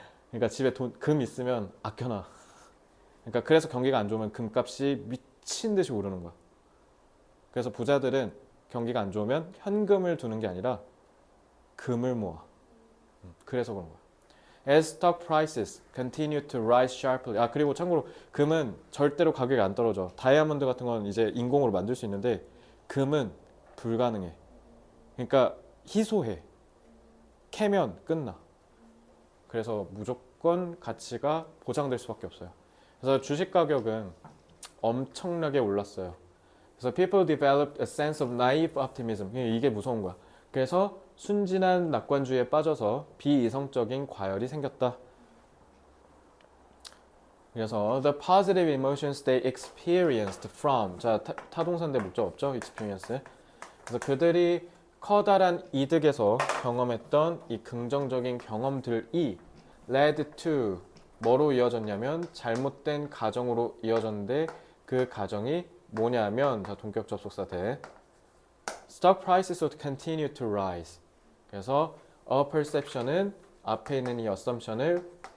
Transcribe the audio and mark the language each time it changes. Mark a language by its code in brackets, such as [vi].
[ko] 그러니까 집에 금 있으면 아껴놔. 그러니까 그래서 경기가 안 좋으면 금값이 미친 듯이 오르는 거야. 그래서 부자들은 경기가 안 좋으면 현금을 두는 게 아니라 금을 모아. 그래서 그런 거야. [en] As stock prices continue to rise sharply. [ko] 그리고 참고로 금은 절대로 가격이 안 떨어져. 다이아몬드 같은 건 이제 인공으로 만들 수 있는데, 금은 불가능해. 그러니까 희소해. 캐면 끝나. 그래서 무조건 가치가 보장될 수밖에 없어요. 그래서 주식 가격은 엄청나게 올랐어요. [en] 그래서 people developed a sense of naive optimism. [ko] 이게 무서운 거야. 그래서 순진한 낙관주의에 빠져서 비이성적인 과열이 생겼다. [en] 그래서 the positive emotions they experienced from. [ko] 자, 타동사인데 목적 없죠? [en] experience. [ko] 그래서 그들이 커다란 이득에서 경험했던 이 긍정적인 경험들이 [en] led to [ko] 뭐로 이어졌냐면 잘못된 가정으로 이어졌는데, 그 가정이 뭐냐면, 자, 동격 접속사 대 [en] stock prices would continue to rise. [ko] 그래서 a perception은 앞에 있는 이 assumption을